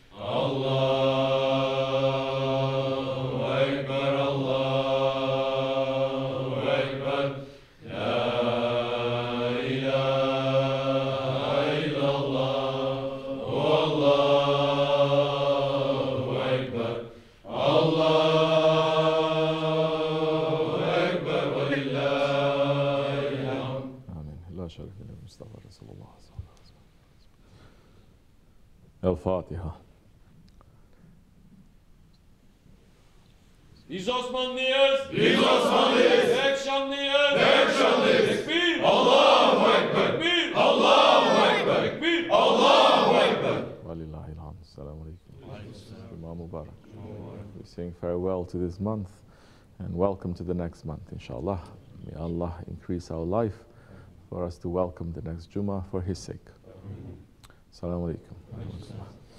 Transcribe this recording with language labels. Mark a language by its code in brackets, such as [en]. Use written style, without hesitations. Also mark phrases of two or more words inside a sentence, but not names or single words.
[ar] الله أكبر الله أكبر لا إله إلا الله والله أكبر. الله أكبر ولله الحمد. آمين. لا شريك له المصطفى رسول الله صلى الله عليه وسلم. الفاتحة. [tr] Biz Osmanlıyız. Biz Osmanlıyız. Pek şanlıyız. Pek şanlıyız. Tekbir. [ar] الله أكبر. [tr] Tekbir. [ar] الله أكبر. [tr] Tekbir. [ar] الله أكبر. ولله الحمد. السلام عليكم. إمام مبارك. [en] We sing farewell to this month and welcome to the next month, inshallah. May Allah increase our life for us to welcome the next Jummah for His sake. [ar] السلام عليكم.